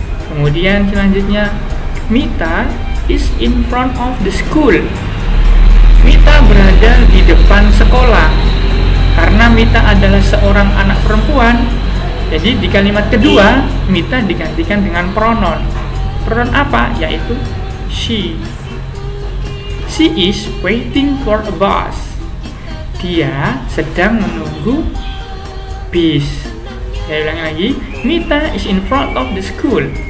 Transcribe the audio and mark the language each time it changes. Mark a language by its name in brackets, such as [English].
[Indonesian] Kemudian selanjutnya, [English] Mita is in front of the school. [Indonesian] Mita berada di depan sekolah. Karena Mita adalah seorang anak perempuan, jadi di kalimat kedua Mita digantikan dengan pronoun. Pronoun apa? Yaitu [English] she. She is waiting for a bus. [Indonesian] Dia sedang menunggu bis. Saya ulangi lagi. [English] Mita is in front of the school.